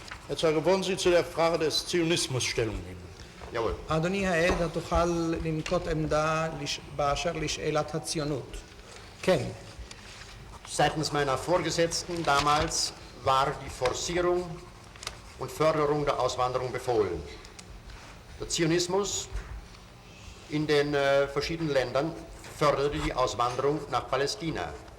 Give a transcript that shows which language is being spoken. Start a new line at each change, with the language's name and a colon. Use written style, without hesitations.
German: Herr Zeuge, wollen Sie zu der Frage des Zionismus Stellung nehmen? Jawohl.
Hebrew: אדוני העד, התוכל לנקוט עמדה באשר לשאלת הציונות. כן.
German: Seitens meiner Vorgesetzten damals war die Forcierung und Förderung der Auswanderung befohlen. Der Zionismus in den verschiedenen Ländern förderte die Auswanderung nach Palästina.